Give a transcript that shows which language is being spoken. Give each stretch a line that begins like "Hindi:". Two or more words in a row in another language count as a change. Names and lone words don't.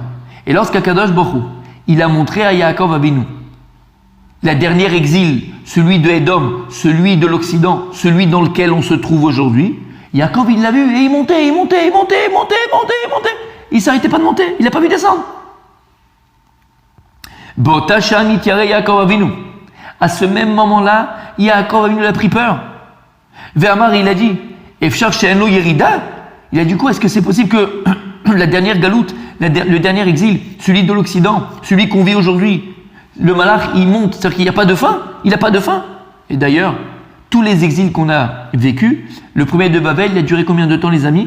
French: Et lorsqu'Akadosh Borou, il a montré à Yaakov Avinu la dernière exil, celui de Edom, celui de l'Occident, celui dans lequel on se trouve aujourd'hui, Yaakov il l'a vu et il montait. Il ne s'arrêtait pas de monter, il n'a pas vu descendre. Botachan Tiare Yaakov Avinu. À ce même moment-là, Yaakov Avinu a pris peur. Ve'amar, il a dit,
Hebrew: אפשר שאין ירידה.
French: Il a dit quoi? Est-ce que c'est possible que la dernière galoute, le dernier exil, celui de l'Occident, celui qu'on vit aujourd'hui, le malach, il monte, c'est-à-dire qu'il n'y a pas de fin? Il n'a pas de fin. Et d'ailleurs, tous les exils qu'on a vécus, le premier de Babel, il a duré combien de temps, les amis?